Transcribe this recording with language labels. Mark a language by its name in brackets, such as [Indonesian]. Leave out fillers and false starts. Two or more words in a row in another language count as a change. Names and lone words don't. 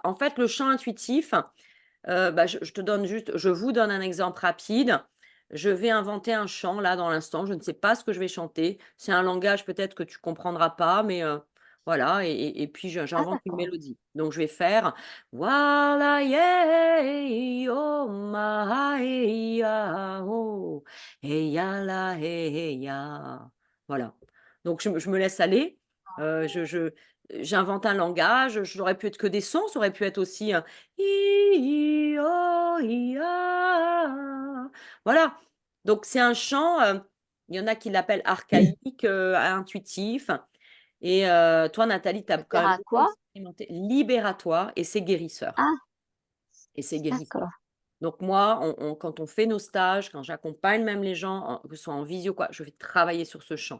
[French] En fait, le chant intuitif, bah, je vous donne un exemple rapide. Je vais inventer un chant là dans l'instant, je ne sais pas ce que je vais chanter. C'est un langage peut-être que tu comprendras pas, mais voilà et puis Ah j'invente une d'accord. mélodie. Donc je vais faire Wala ye oh ma hey ya oh hey ya la hey ya. Voilà. Donc je me laisse aller, je j'invente un langage, j'aurais pu être que des sons, ça aurait pu être aussi, I o i a. Voilà, donc c'est un chant, il y en a qui l'appellent archaïque, intuitif et toi Nathalie, tu as Ça quand sert même à beaucoup quoi? expérimenté. Libératoire et c'est guérisseur Ah et c'est guérisseur. d'accord. Donc moi, quand on fait nos stages, quand j'accompagne même les gens, que ce soit en visio quoi, je vais travailler sur ce chant.